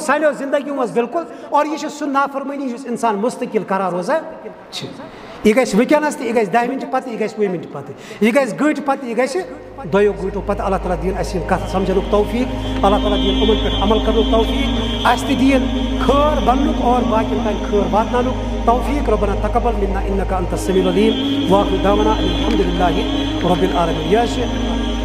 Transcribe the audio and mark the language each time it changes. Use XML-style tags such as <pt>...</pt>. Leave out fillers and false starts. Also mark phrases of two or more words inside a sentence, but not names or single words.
<ks>سانیو زندگی منٛز بِلکُل اور یہِ چھُ سُہ نافرمٲنی یُس انسان مُستقل کران روزان چھِ یہِ گژھِ وٕنکٮ۪نس تہِ یہِ گژھِ 10 مِنٹہِ پتہٕ یہِ گژھِ 20 مِنٹہِ پتہٕ یہِ گژھِ گٲنٛٹہِ پتہٕ یہِ گژھِ 2 گٲنٛٹو پتہٕ اللہ تعالیٰ دِیِن اَسہِ یِم کتھ سمجھنُک توفیٖق اللہ تعالیٰ دِیِن یِمن پٮ۪ٹھ عمل کرنُک توفیٖق اَسہِ تہِ دِیِن خٲر بننُک اور باقین تانۍ خٲر واتناونُک توفیق</ks> <ar>ربنا تقبل منا انك انت السميع العليم واخر دعوانا الحمد لله رب العالمين.</ar>